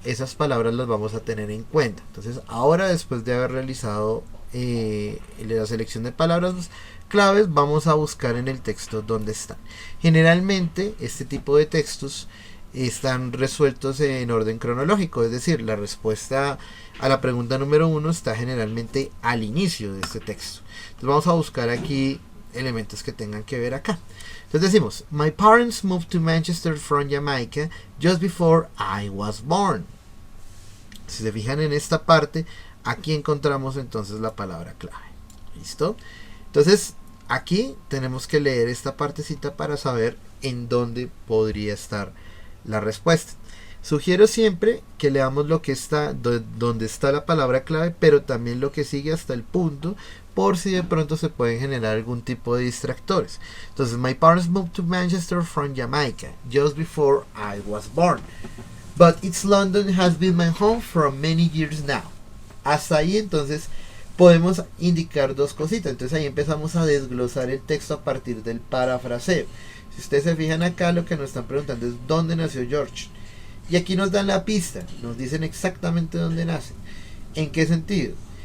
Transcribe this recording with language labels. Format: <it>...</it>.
<es>Esas palabras las vamos a tener en cuenta. Entonces ahora, después de haber realizado la selección de palabras claves, vamos a buscar en el texto dónde están. Generalmente este tipo de textos están resueltos en orden cronológico, es decir, la respuesta a la pregunta número 1 está generalmente al inicio de este texto. Entonces vamos a buscar aquí elementos que tengan que ver acá. Entonces decimos,</es> <en>my parents moved to Manchester from Jamaica just before I was born.</en> <es>Si se fijan en esta parte, aquí encontramos entonces la palabra clave. ¿Listo? Entonces, aquí tenemos que leer esta partecita para saber en dónde podría estar la respuesta. Sugiero siempre que leamos lo que está, donde está la palabra clave, pero también lo que sigue hasta el punto, por si de pronto se pueden generar algún tipo de distractores. Entonces,</es> <en>my parents moved to Manchester from Jamaica just before I was born. But East London has been my home for many years now.</en> <es>Hasta ahí entonces podemos indicar dos cositas. Entonces ahí empezamos a desglosar el texto a partir del parafraseo. Si ustedes se fijan acá, lo que nos están preguntando es ¿dónde nació George? Y aquí nos dan la pista, nos dicen exactamente dónde nace. ¿En qué sentido?</es>